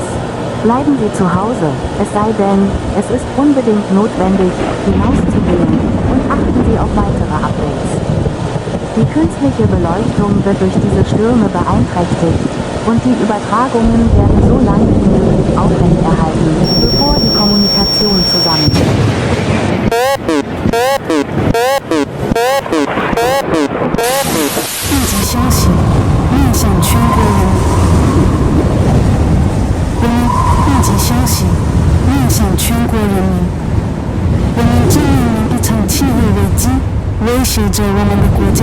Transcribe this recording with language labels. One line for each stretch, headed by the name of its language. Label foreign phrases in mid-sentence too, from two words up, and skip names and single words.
German: Bleiben Sie zu Hause, es sei denn, es ist unbedingt notwendig, hinauszugehen, und achten Sie auf weitere Updates. Die künstliche Beleuchtung wird durch diese Stürme beeinträchtigt, und die Übertragungen werden so lange wie möglich aufrechterhalten, bevor die Kommunikation zusammenbricht.
Chinese: 立即消息，面向全国人民，我们正面临一场气候危机，威胁着我们的国家。